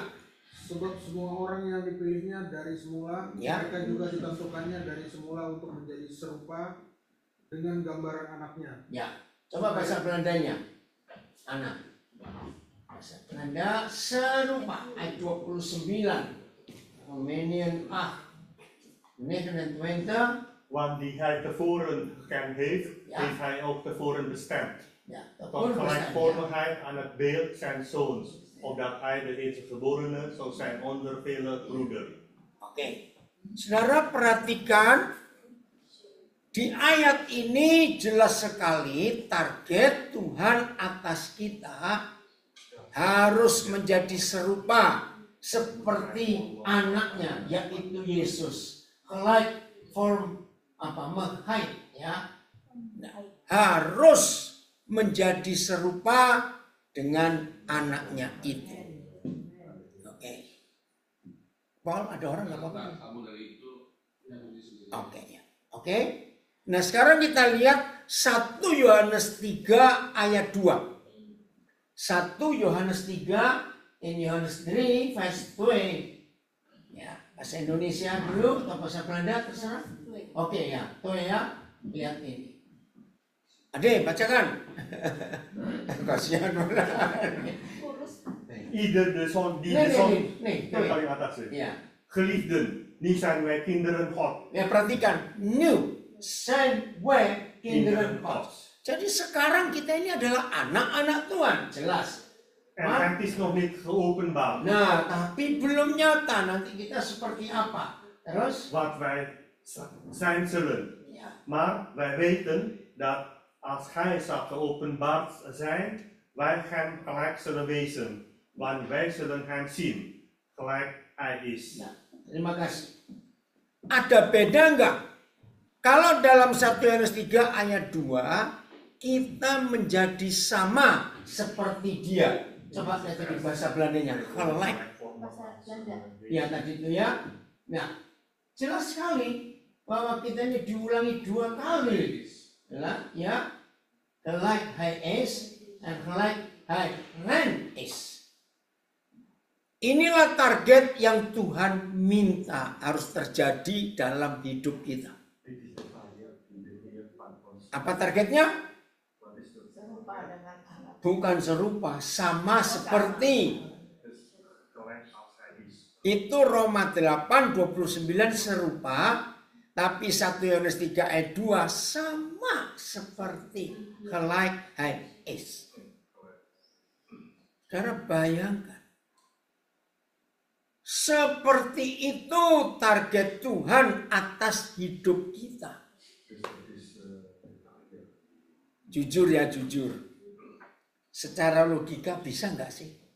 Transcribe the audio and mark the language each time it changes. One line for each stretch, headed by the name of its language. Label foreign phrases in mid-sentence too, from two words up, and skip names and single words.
Indonesian: Sebab semua orang yang dipilihnya dari semula, Ya. mereka juga ditentukannya dari semula untuk menjadi serupa dengan gambaran anaknya. Ya, coba bahasa Belandanya. Anak. Bahasa Belanda serupa. Ayat 29. Romanian 8. 29.
Dutch: Want die hij tevoren gekend heeft, Ja. heeft hij ook tevoren bestemd.
Indonesian: Ya,
Dutch: Tot gelijkvormigheid aan het beeld zijn zoons, opdat hij de eerstgeborene zou zijn onder vele broeders.
Indonesian: Oke. Saudara perhatikan, di ayat ini jelas sekali target Tuhan atas kita harus menjadi serupa seperti anaknya, yaitu Yesus. Like form height, ya. Nah, harus menjadi serupa dengan anaknya itu. Oke. Paul, ada orang nggak apa-apa? Kamu dari itu yang sendiri. Oke, ya. Oke. Nah, sekarang kita lihat 1 Yohanes 3 ayat 2. 1 Yohanes 3 in Yohanes 3 verse 2. Ya, bahasa Indonesia dulu atau bahasa Belanda terserah. Oke ya, tuh ya, lihat ini. Ade, bacakan. Kasihan banget.
Dutch: Ieder de zoon die Nee, de zoon... nee,
Indonesian: Yang paling atas ya. Ya,
Dutch: Geliefden, nu zijn wij kinderen God.
Indonesian: ya perhatikan. New, send, where,
Dutch: kinderen God.
Indonesian: Jadi sekarang kita ini adalah anak-anak Tuhan, jelas.
Dutch: En het is nog niet geopenbaard
Indonesian: Nah, tapi belum nyata nanti kita seperti apa. Terus?
Dutch: wat wij zijn zullen.
Indonesian: Ya,
Dutch: Maar wij weten dat als hij zal geopenbaard zijn, wij hem gelijk zullen wezen. Want wij zullen hem zien, gelijk hij is.
Indonesian: Nah, terima kasih. Ada beda enggak? Kalau dalam 1 Yohanes 3 ayat 2 kita menjadi sama seperti dia. Coba lihat di bahasa Belandanya, gelijk. Ya tadi itu ya. Nah, jelas sekali bahwa kita ini diulangi 2 kali. Ya,
Dutch: gelijk hij is dan gelijk hij ren is.
Indonesian: Inilah target yang Tuhan minta harus terjadi dalam hidup kita. Apa targetnya? Bukan serupa, sama seperti. Itu Roma 8:29 serupa, tapi 1 Yohanes 3 ayat 2 sama seperti
Dutch: gelijk hij is.
Indonesian: Karena bayangkan, seperti itu target Tuhan atas hidup kita. Jujur ya, jujur. Secara logika bisa nggak sih?